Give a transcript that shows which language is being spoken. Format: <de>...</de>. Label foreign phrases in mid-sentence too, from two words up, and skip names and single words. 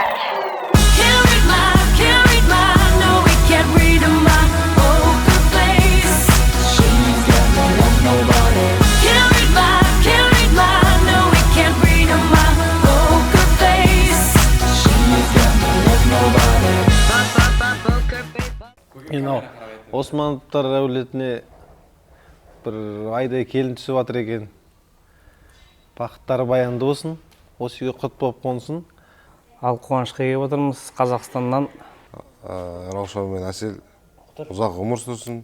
<en>Can't read my, no, we can't read my poker face. She's got me like nobody. Can't read my, no, we can't read my poker face. She's got me like nobody. Poker face.</en> <kk>Мен Османовтар әулетіне бір айдай келін түсіп жатыр екен. Бақыттары баянды болсын, осы үйге құт болып қонсын. Ал қуанышқа келіп отырмыз Қазақстаннан. Раушан мен Әсел ұзақ ғұмыр сүрсін.</kk>